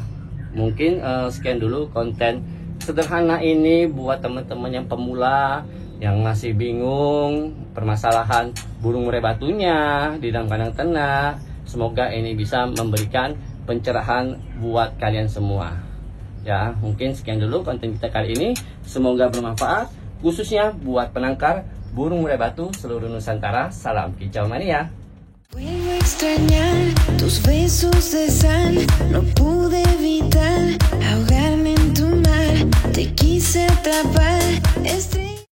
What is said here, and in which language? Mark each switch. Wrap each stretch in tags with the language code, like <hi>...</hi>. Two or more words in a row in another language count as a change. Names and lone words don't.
<id>Mungkin sekian dulu konten sederhana ini buat teman-teman yang pemula yang masih bingung permasalahan burung murai batunya di dalam kandang ternak. Semoga ini bisa memberikan pencerahan buat kalian semua ya. Mungkin sekian dulu konten kita kali ini, semoga bermanfaat khususnya buat penangkar burung murai batu seluruh Nusantara. Salam kicau mania.</id> <es>Vuelvo a extrañar tus besos de sal, no pude evitar ahogarme en tu mar, te quise atrapar,</es>